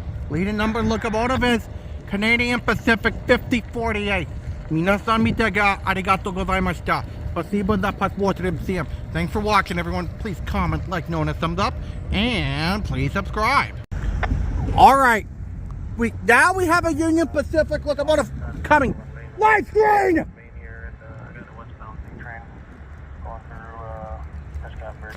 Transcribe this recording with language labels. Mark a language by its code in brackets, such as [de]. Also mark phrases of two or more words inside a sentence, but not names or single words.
[en] Leading number locomotive is Canadian Pacific 5048. [ja] 皆さん見てがありがとうございました。 [ru] Спасибо за просмотр всем. [en] Thanks for watching, everyone. Please comment, like, know, and a thumbs up, and please subscribe. All right, now we have a Union Pacific locomotive coming. Live screen. Main here at the westbound train going through Prescott Bridge.